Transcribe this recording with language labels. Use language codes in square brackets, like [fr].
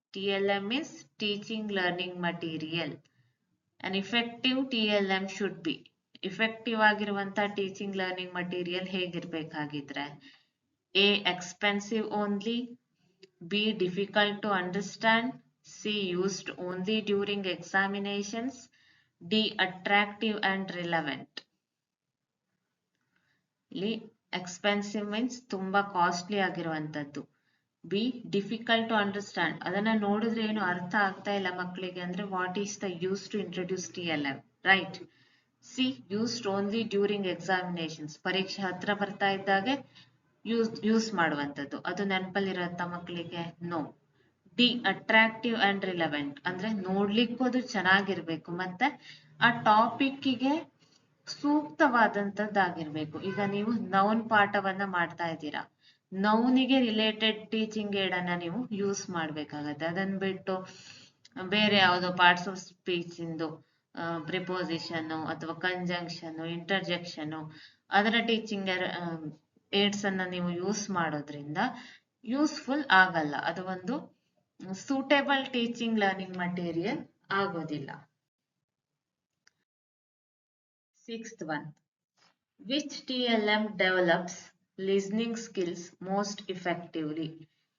[en] TLM is teaching learning material. An effective TLM should be. [kn] Effective ಆಗಿರುವಂತ teaching learning material ಹೇಗಿರ್ಬೇಕಾಗಿದ್ರೆ? [en] A. expensive only. B. difficult to understand. C. used only during examinations. D. attractive and relevant. [kn] ಇಲ್ಲಿ expensive means ತುಂಬಾ costly ಆಗಿರುವಂತದ್ದು. [en] be difficult to understand, [kn] ಅದನ್ನ ನೋಡಿದ್ರೆ ಏನು ಅರ್ಥ ಆಗ್ತಾ ಇಲ್ಲ ಮಕ್ಕಳಿಗೆ ಅಂದ್ರೆ [en] What is the use to introduce TLM, right? See used only during examinations, [kn] ಪರೀಕ್ಷೆ ಹತ್ರ ಬರ್ತಾ ಇದ್ದಾಗೆ ಯೂಸ್ ಮಾಡುವಂತದ್ದು, ಅದು ನೆನಪಲ್ಲಿರತ್ತಾ ಮಕ್ಕಳಿಗೆ? No. [en] the attractive and relevant [kn] ಅಂದ್ರೆ ನೋಡ್ಲಿಕ್ಕೂ ಅದು ಚೆನ್ನಾಗಿರ್ಬೇಕು ಮತ್ತೆ ಆ ಟಾಪಿಕ್ಗೆ ಸೂಕ್ತವಾದಂತದ್ದಾಗಿರ್ಬೇಕು. ಈಗ ನೀವು ನೌನ್ ಪಾಠವನ್ನ ಮಾಡ್ತಾ ಇದ್ದೀರಾ, ನೌನಿಗೆ ರಿಲೇಟೆಡ್ ಟೀಚಿಂಗ್ ಏಡ್ ಅನ್ನ ನೀವು ಯೂಸ್ ಮಾಡ್ಬೇಕಾಗತ್ತೆ. ಅದನ್ನ ಬಿಟ್ಟು ಬೇರೆ ಯಾವುದೋ parts of speech into preposition ಅಥವಾ ಕಂಜಂಕ್ಷನ್, ಇಂಟರ್ಜೆಕ್ಷನ್ ಅದರ ಟೀಚಿಂಗ್ ಏಡ್ಸ್ ಅನ್ನ ನೀವು ಯೂಸ್ ಮಾಡೋದ್ರಿಂದ ಯೂಸ್ಫುಲ್ ಆಗಲ್ಲ. ಅದು ಒಂದು ಸೂಟೇಬಲ್ ಟೀಚಿಂಗ್ ಲರ್ನಿಂಗ್ ಮಟೀರಿಯಲ್ ಆಗೋದಿಲ್ಲ. [en] Sixth one. Which TLM develops listening skills most effectively?